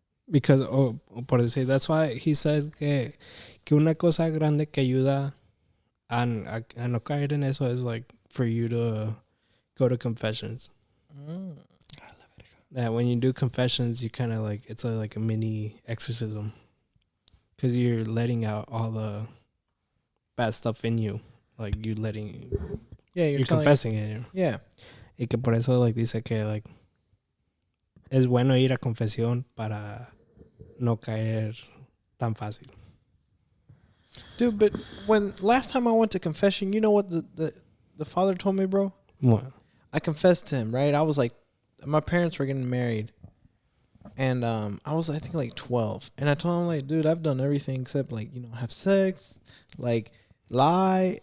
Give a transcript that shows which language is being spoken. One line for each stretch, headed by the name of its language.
English: Because, por decir, that's why he said que una cosa grande que ayuda a no caer en eso is like for you to go to confessions. Mm. That when you do confessions, you kind of like, it's like a mini exorcism. Because you're letting out all the bad stuff in you. Like you're Yeah, you're telling- confessing it. Yeah.
Spanish: Y que por eso like dice que like es bueno ir a confesión para no caer tan fácil.
English: Dude, but when last time I went to confession, you know what the father told me, bro? What? I confessed to him, right? I was like, my parents were getting married, and I was, I think, like 12, and I told him, like, dude, I've done everything except, like, you know, have sex, like, lie.